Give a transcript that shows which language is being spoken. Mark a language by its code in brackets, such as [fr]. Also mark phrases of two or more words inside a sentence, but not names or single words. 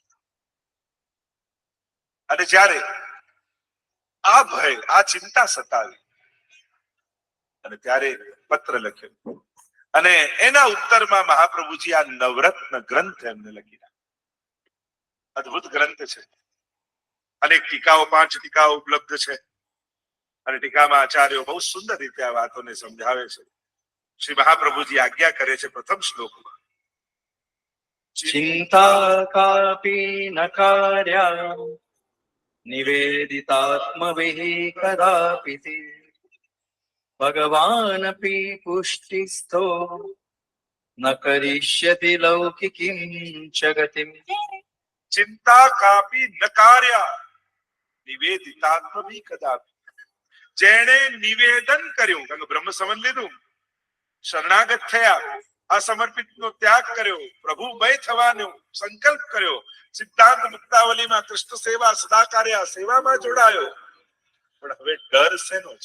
[gu] અને જ્યારે આ ભય આ ચિંતા સતાવી અને ત્યારે પત્ર લખ્યો અને એના ઉત્તરમાં મહાપ્રભુજી આ નવરત્ન ગ્રંથ એમને લખી નાખ્યો. અદ્ભુત ગ્રંથ છે. અનેક ટીકાઓ 5 ટીકાઓ ઉપલબ્ધ છે અને ટીકામાં આચાર્યો બહુ સુંદર રીતે આ વાતોને સમજાવે છે. શ્રી મહાપ્રભુજી આજ્ઞા કરે છે પ્રથમ શ્લોકમાં, [sa] चिंता कापि न कार्या निवेदितात्मभिः कदापि ते भगवानपि पुष्टिस्थो न करिष्यति लौकिकीं च गतिम्. ચિંતા કાપી નકાર્યા નિવેદિતાત્મભી કદાપી. [gu] જેણે નિવેદન કર્યું, કારણ કે બ્રહ્મ સમન લીધું, શરણાગત થયા, અસમર્પિત નો ત્યાગ કર્યો, પ્રભુમય થવાનો સંકલ્પ કર્યો, સિદ્ધાંત મુક્તાવલીમાં [sa] કૃષ્ણ સેવા સદાકાર્યા [gu] સેવામાં જોડાયો, પણ હવે ડર શેનો છે?